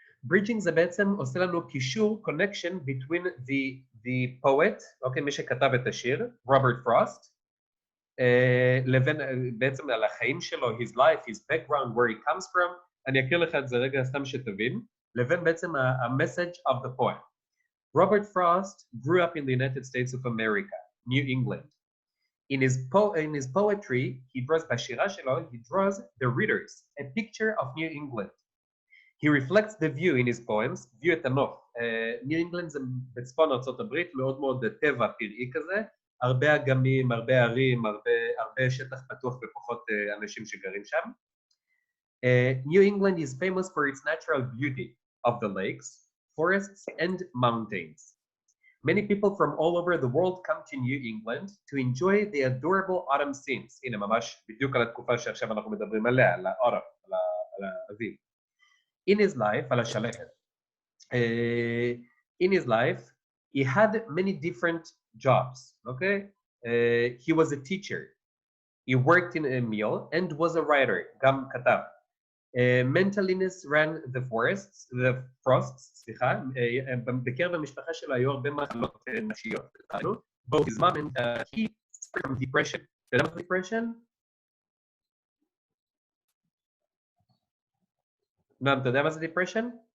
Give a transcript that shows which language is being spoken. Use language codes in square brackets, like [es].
[he] ברידג'ינג זה בעצם עושה לנו קישור, [en] connection between the poet, [he] אוקיי, מי שכתב את השיר, רוברט פרוסט, לבין בעצם על החיים שלו, [en] his life, his background, where he comes from, [he] אני אקריא לך את זה רגע סתם שתבין, לבין בעצם ה- [en] message of the poem. Robert Frost grew up in the United States of America, New England. In his poetry, he draws [he] בשירה שלו, [en] he draws the readers, a picture of New England. He reflects the view in his poems, view [he] את הנוף. New England זה בצפון ארצות הברית, מאוד מאוד טבע פראי כזה, הרבה אגמים, הרבה ערים, הרבה שטח פתוח ופחות אנשים שגרים שם. [en] New England is famous for its natural beauty of the lakes, forests, and mountains. Many people from all over the world come to New England to enjoy the adorable autumn scenes. [he] הנה, ממש בדיוק על התקופה שעכשיו אנחנו מדברים עליה, על האוטום, על האביב. [en] In his life, [he] על השלכת. [en] In his life, he had many different jobs, okay? He was a teacher. He worked in a mill and was a writer, [he] גם כתב. [en] mental illness ran the frosts, [he] סליחה, בקרב המשפחה שלו היו הרבה מחלות נפשיות. [en] Both his mom and he suffered from depression. [he] אתה יודע מה זה depression? נעם, אתה יודע מה זה depression?